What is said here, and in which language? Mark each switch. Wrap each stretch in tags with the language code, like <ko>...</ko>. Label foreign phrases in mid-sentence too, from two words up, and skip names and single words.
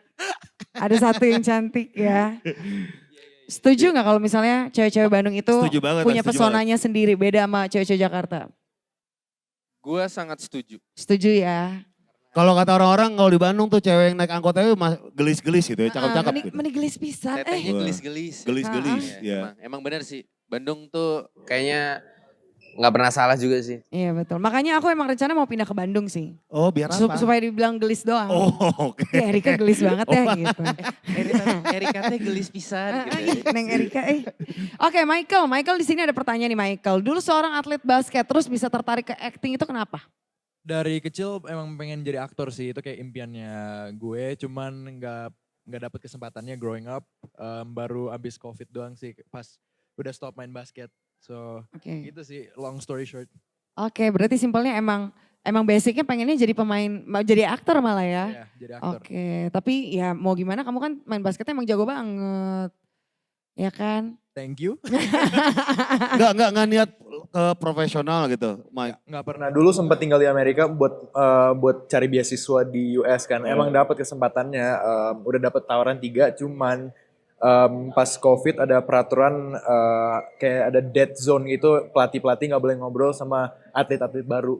<id>Ada satu yang cantik ya. Setuju gak kalau misalnya cewek-cewek Bandung itu Setuju banget. punya setuju banget. pesonanya sendiri beda sama cewek-cewek Jakarta? Gua sangat setuju. Setuju ya. Kalau kata orang-orang kalau di Bandung tuh cewek yang naik angkot itu gelis-gelis gitu ya, cakep-cakep gitu.</id> <su>Menigelis pisan.</su> <id>Tetehnya Wah. gelis-gelis. Gelis-gelis, Iya, ya. emang bener sih. Bandung tuh kayaknya nggak pernah salah juga sih. Iya betul. Makanya aku emang rencana mau pindah ke Bandung sih. Oh biar apa? Supaya dibilang gelis doang. Oh oke. Ya Erika gelis banget ya gitu.</id> <su>Erika teh gelis pisan gitu.</su> <id>Neng Erika Oke Michael di sini ada pertanyaan nih Michael. Dulu seorang atlet basket terus bisa tertarik ke acting itu kenapa? Dari kecil emang pengen jadi aktor sih, itu kayak impiannya gue, cuman nggak dapet kesempatannya</id> <en>growing up.</en> <id>Baru abis COVID doang sih pas udah stop main basket. So Oke. gitu sih</id> <en>long story short.</en> <id>Oke, berarti simpelnya emang basicnya pengennya jadi pemain, jadi aktor malah ya. Iya, jadi aktor. Oke, tapi ya mau gimana kamu kan main basketnya emang jago banget. Ya kan?</id> <en>Thank you.</en> <id>Enggak niat ke profesional gitu, Mike. Nggak pernah. Nah dulu sempat tinggal di Amerika buat cari beasiswa di US kan. Emang dapat kesempatannya, udah dapat tawaran 3, cuman pas COVID ada peraturan kayak ada</id> <en>dead zone</en> <id>gitu, pelatih-pelatih nggak boleh ngobrol sama atlet-atlet baru.</id>